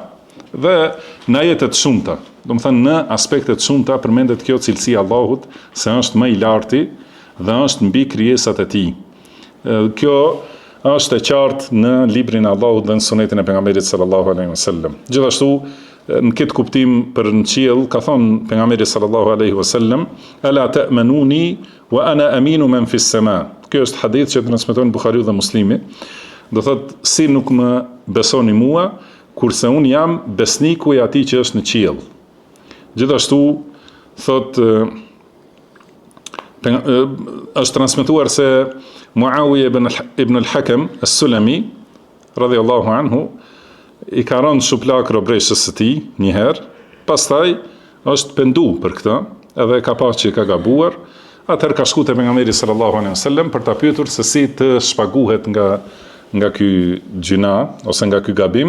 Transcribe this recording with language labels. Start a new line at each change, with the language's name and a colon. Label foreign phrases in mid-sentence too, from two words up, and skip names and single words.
Albanian: Dhe në ajete të shumta, do të thënë në aspekte të shumta përmendet kjo cilësi e Allahut se është më i larti dhe është mbi krijesat e tij. Kjo është e qartë në librin e Allahut dhe në sunetin e pejgamberit
Arabic: صلى الله عليه وسلم.
Albanian: Gjithashtu në këtë kuptim për në qiell ka thënë pejgamberi
Arabic: صلى الله عليه وسلم ألا تأمنوني وأنا أمين من في السماء.
Albanian: Kjo është hadith që transmeton Buhariu dhe Muslimi. Do thot si nuk më besoni mua kurse un jam besniku i atij që është në qiell. Gjithashtu thot është transmetuar se Muawiya ibn al-Hakam as-Sulami
Arabic: رضي الله عنه
Albanian: i ka rënë shuplak robreshës së tij një herë, pastaj është pendu për këtë, edhe ka pasur që ka gabuar, atëherë ka shkuar te pejgamberi
Arabic: صلى الله عليه وسلم
Albanian: për ta pyetur se si të shpaguhet nga ky gjuna ose nga ky gabim.